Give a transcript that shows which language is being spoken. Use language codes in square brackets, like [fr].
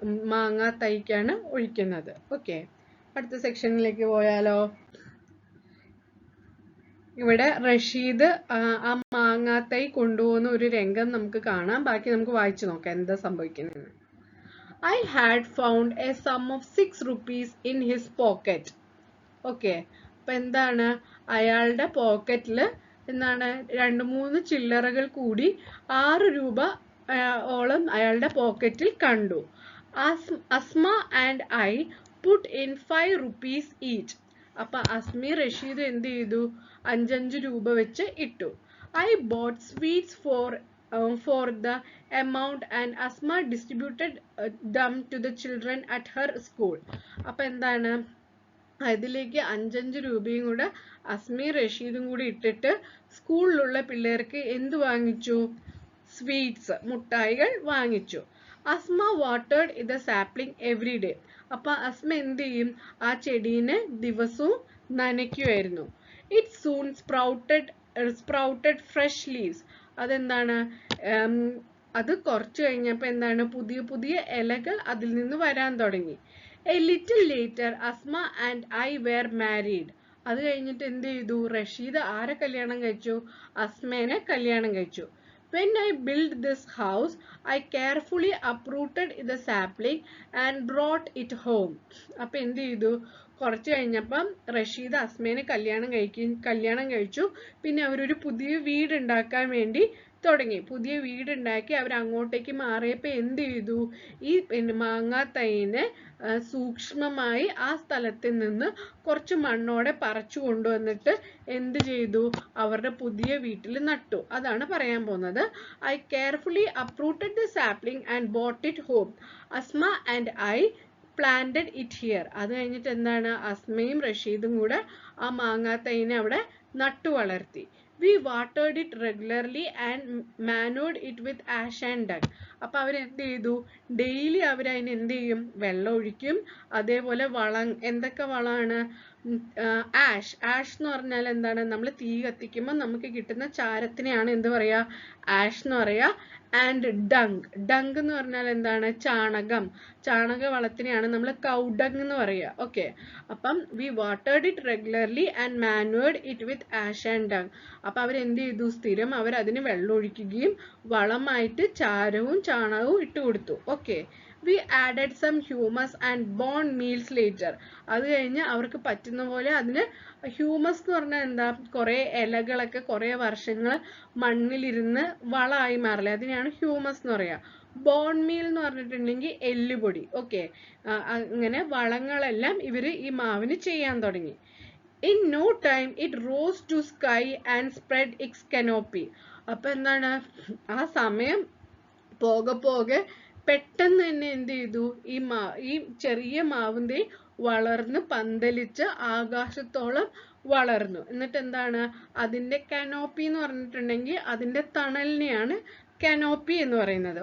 [ml] മാങ്ങാത്തൈക്കാണ് ഒഴിക്കുന്നത്. ഓക്കെ, അടുത്ത സെക്ഷനിലേക്ക് പോയാലോ. ഇവിടെ റഷീദ് ആ മാങ്ങാത്തൈ കൊണ്ടുപോകുന്ന ഒരു രംഗം നമുക്ക് കാണാം. ബാക്കി നമുക്ക് വായിച്ചു നോക്കാം എന്താ സംഭവിക്കുന്നത്. [en] I had found a sum of 6 rupees in his pocket. [ml] Okay, അപ്പൊ എന്താണ് അയാളുടെ പോക്കറ്റില് എന്താണ് 2-3 ചില്ലറകൾ കൂടി 6 രൂപ ഓളം അയാളുടെ പോക്കറ്റിൽ കണ്ടു. [en] Asma and I put in 5 rupees each. [ml] അപ്പൊ അസ്മി റഷീദ് എന്ത് ചെയ്തു? 5 രൂപ വെച്ച് ഇട്ടു. [en] I bought sweets for the amount and Asma distributed them to the children at her school. [ml] അപ്പൊ എന്താണ് അതിലേക്ക് 5 രൂപയും കൂടെ അസ്മി റഷീദും കൂടി ഇട്ടിട്ട് സ്കൂളിലുള്ള പിള്ളേർക്ക് എന്ത് വാങ്ങിച്ചു? സ്വീറ്റ്സ്, മുട്ടായികൾ വാങ്ങിച്ചു. [en] Asma watered its sapling every day. [ml] അപ്പൊ അസ്മ എന്ത് ചെയ്യും? ആ ചെടീനെ ദിവസവും നനയ്ക്കുമായിരുന്നു. [en] It soon sprouted fresh leaves. [ml] അതെന്താണ്? അത് കുറച്ച് കഴിഞ്ഞപ്പോ എന്താണ്? പുതിയ പുതിയ ഇലകൾ അതിൽ നിന്ന് വരാൻ തുടങ്ങി. [en] A little later Asma and I were married. [ml] അത് കഴിഞ്ഞിട്ട് എന്ത് ചെയ്തു? റഷീദ് ആരെ കല്യാണം കഴിച്ചു? അസ്മേനെ കല്യാണം കഴിച്ചു. [en] When I built this house, I carefully uprooted the sapling and brought it home. [ml] അപ്പൊ എന്ത് ചെയ്തു? കുറച്ച് കഴിഞ്ഞപ്പം റഷീദ് അസ്മേനെ കല്യാണം കഴിച്ചു. പിന്നെ അവരൊരു പുതിയ വീട് ഉണ്ടാക്കാൻ വേണ്ടി തുടങ്ങി. പുതിയ വീടുണ്ടാക്കി അവർ അങ്ങോട്ടേക്ക് മാറിയപ്പോ എന്ത് ചെയ്തു? ഈ മാങ്ങാത്തൈനെ സൂക്ഷ്മമായി ആ സ്ഥലത്തിൽ നിന്ന് കുറച്ച് മണ്ണോടെ പറിച്ചു കൊണ്ടുവന്നിട്ട് എന്ത് ചെയ്തു? അവരുടെ പുതിയ വീട്ടിൽ നട്ടു. അതാണ് പറയാൻ പോകുന്നത്. [en] I carefully uprooted the sapling and brought it home. Asma and I planted it here. [ml] അത് കഴിഞ്ഞിട്ട് എന്താണ്? അസ്മയും റഷീദും കൂടെ ആ മാങ്ങാത്തൈനെ അവിടെ നട്ടു വളർത്തി. [en] We watered it regularly and manured it with ash and dung. [ml] അപ്പൊ അവരെന്ത് ചെയ്തു? ഡെയിലി അവരതിന് എന്ത് ചെയ്യും? വെള്ളം ഒഴിക്കും. അതേപോലെ എന്തൊക്കെ വളമാണ്? ആഷ് എന്ന് പറഞ്ഞാൽ എന്താണ്? നമ്മൾ തീ കത്തിക്കുമ്പോൾ നമുക്ക് കിട്ടുന്ന ചാരത്തിനെയാണ് എന്ത് പറയാ? ആഷ് എന്ന് പറയാ. ആൻഡ് ഡങ് എന്ന് പറഞ്ഞാൽ എന്താണ്? ചാണക വളത്തിനെയാണ് നമ്മൾ കൗഡങ് എന്ന് പറയാ. ഓക്കെ, അപ്പം [en] We watered it regularly and manured it with ash and dung. [ml] അപ്പൊ അവരെന്ത് ചെയ്തു? സ്ഥിരം അവർ അതിന് വെള്ളം ഒഴിക്കുകയും വളമായിട്ട് ചാരവും ചാണകവും ഇട്ട് കൊടുത്തു. [en] Okay, we added some humus and bone meals later. [ml] അത് കഴിഞ്ഞ് അവർക്ക് പറ്റുന്ന പോലെ അതിന് ഹ്യൂമസ് എന്ന് പറഞ്ഞാൽ എന്താ? കുറെ ഇലകളൊക്കെ കുറെ വർഷങ്ങൾ മണ്ണിലിരുന്ന് വളമായി മാറില്ല, അതിനെയാണ് ഹ്യൂമസ് എന്ന് പറയാ. ബോൺ മീൽ എന്ന് പറഞ്ഞിട്ടുണ്ടെങ്കിൽ എല്ലുപൊടി. ഓക്കെ, അങ്ങനെ വളങ്ങളെല്ലാം ഇവര് ഈ മാവിന് ചെയ്യാൻ തുടങ്ങി. [en] In no time it rose to sky and spread its canopy. [ml] അപ്പൊ എന്താണ്? ആ സമയം പോകെ പെട്ടെന്ന് തന്നെ എന്ത് ചെയ്തു? ഈ ചെറിയ മാവിന്റെ വളർന്ന് പന്തലിച്ച് ആകാശത്തോളം വളർന്നു. എന്നിട്ട് എന്താണ് അതിന്റെ കനോപ്പി എന്ന് പറഞ്ഞിട്ടുണ്ടെങ്കിൽ അതിന്റെ തണലിനെയാണ് canopy എന്ന് പറയുന്നത്.